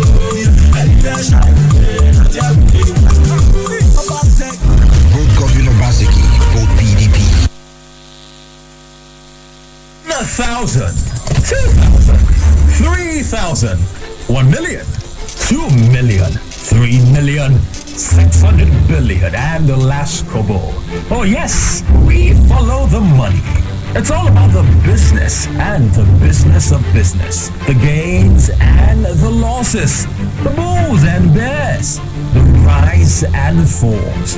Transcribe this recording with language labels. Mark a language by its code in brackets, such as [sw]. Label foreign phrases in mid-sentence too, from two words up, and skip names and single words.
[en] Vote Governor Obaseki, vote PDP. 1,000, 2,000, 3,000, 1 million, 2 million, 3 million, 600 billion, and the last kobo. Oh yes, we follow the money. It's all about the business and the business of business. The gains and the losses. The bulls and bears. The rise and falls.